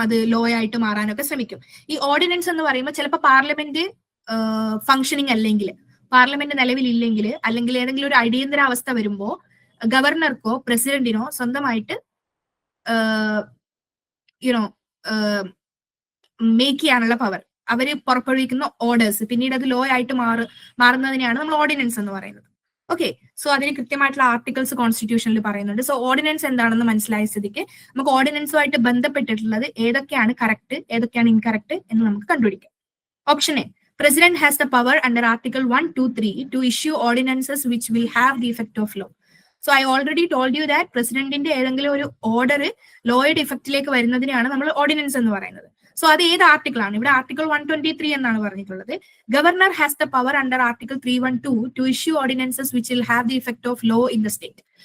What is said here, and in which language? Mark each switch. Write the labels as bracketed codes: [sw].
[ml] അത് ലോ ആയിട്ട് മാറാനൊക്കെ ശ്രമിക്കും. ഈ ഓർഡിനൻസ് എന്ന് പറയുമ്പോൾ ചിലപ്പോൾ പാർലമെന്റ് ഫങ്ഷനിങ് അല്ലെങ്കിൽ, പാർലമെന്റ് നിലവിലില്ലെങ്കിൽ, അല്ലെങ്കിൽ ഏതെങ്കിലും ഒരു അടിയന്തരാവസ്ഥ വരുമ്പോൾ ഗവർണർക്കോ പ്രസിഡന്റിനോ സ്വന്തമായിട്ട് മേക്ക് ചെയ്യാനുള്ള പവർ, അവര് പുറപ്പെടുവിക്കുന്ന ഓർഡേഴ്സ് പിന്നീട് അത് ലോ ആയിട്ട് മാറുന്നതിനെയാണ് നമ്മൾ ഓർഡിനൻസ് എന്ന് പറയുന്നത്. ഓക്കെ, സോ അതിന് കൃത്യമായിട്ടുള്ള ആർട്ടിക്കിൾസ് കോൺസ്റ്റിറ്റ്യൂഷനിൽ പറയുന്നുണ്ട്. സോ ഓർഡിനൻസ് എന്താണെന്ന് മനസ്സിലായ സ്ഥിതിക്ക് നമുക്ക് ഓർഡിനൻസുമായിട്ട് ബന്ധപ്പെട്ടിട്ടുള്ളത് ഏതൊക്കെയാണ് കറക്റ്റ്, ഏതൊക്കെയാണ് ഇൻകറക്റ്റ് എന്ന് നമുക്ക് കണ്ടുപിടിക്കാം. [en] Option A, President has the power under Article 123 to issue ordinances which will have the effect of law. So I already told you that [ml] പ്രസിഡന്റിന്റെ ഏതെങ്കിലും ഒരു ഓർഡർ ലോയുടെ ഇഫക്റ്റിലേക്ക് വരുന്നതിനെയാണ് നമ്മൾ ഓർഡിനൻസ് എന്ന് പറയുന്നത്. സോ അത് ഏത് ആർട്ടിക്കിൾ ആണ്? ഇവിടെ ആർട്ടിക്കിൾ 123 എന്നാണ് പറഞ്ഞിട്ടുള്ളത്. [en] Governor has the power under Article 312 to issue ordinances which will have the effect of law in the state.